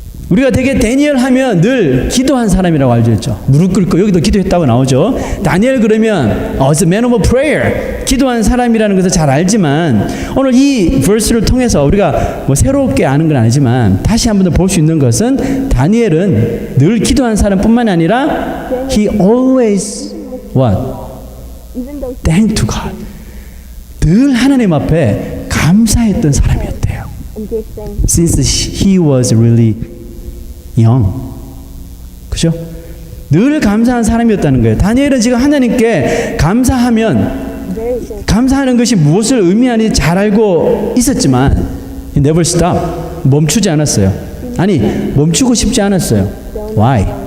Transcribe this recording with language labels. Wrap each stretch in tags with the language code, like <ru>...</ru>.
<ko>우리가 되게 다니엘 하면 늘 기도한 사람이라고 알죠. 무릎 꿇고 여기도 기도했다고 나오죠.</ko> <en>다니엘</en> <ko>그러면</ko> <en>it's a man of prayer.</en> <ko>기도한 사람이라는 것을 잘 알지만 오늘 이 verse를 통해서 우리가 뭐 새롭게 아는 건 아니지만 다시 한 번 더 볼 수 있는 것은 다니엘은 늘 기도한 사람뿐만 아니라</ko> <en>he always what? Thank to God.</en> <ko>늘 하나님 앞에 감사했던 사람이었대요.</ko> <en>Since he was really young.</en> <ko>그죠? 늘 감사한 사람이었다는 거예요. 다니엘은 지금 하나님께 감사하는 것이 무엇을 의미하는지 잘 알고 있었지만</ko> <en>he never stop.</en> <ko>멈추지 않았어요. 아니, 멈추고 싶지 않았어요.</ko> <en>Why?</en>